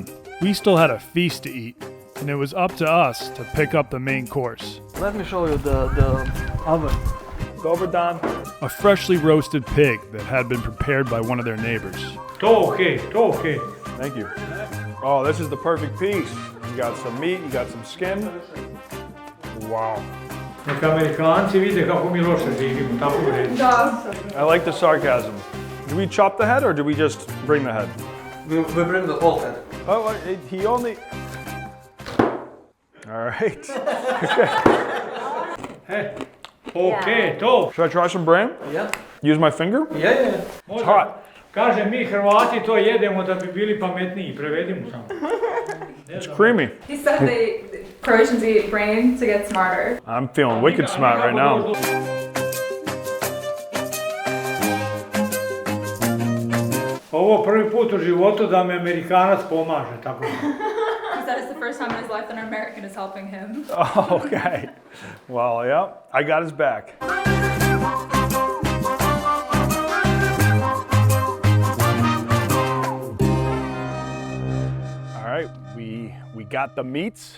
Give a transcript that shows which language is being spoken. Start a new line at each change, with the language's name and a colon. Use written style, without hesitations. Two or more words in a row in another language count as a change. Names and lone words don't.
English: We still had a feast to eat, and it was up to us to pick up the main course. Let me show you the oven. Wonton Don. A freshly roasted pig that had been prepared by one of their neighbors.
Croatian: To okay.
English: Thank you. Oh, this is the perfect piece. You got some meat, you got some skin. Wow.
Croatian: Neka Amerikanci vide kako mi loše živimo, tako u redu.
English: I like the sarcasm. Do we chop the head or do we just bring the head? We bring the whole head. Oh, he only... All right.
Croatian: Okay, to.
English: Should I try some brain? Yeah. Use my finger? Yeah. It's hot.
Croatian: Kaže, mi Hrvati to jedemo da bi bili pametniji, prevedimo samo.
English: It's creamy. He said Croatians eat brain to get smarter. I'm feeling wicked smart right now.
Croatian: Ovo prvi put u životu da me Amerikanac pomaže, tako.
English: He said it's the first time in his life that an American is helping him. Oh, okay. Well, yeah, I got his back. All right, we got the meats.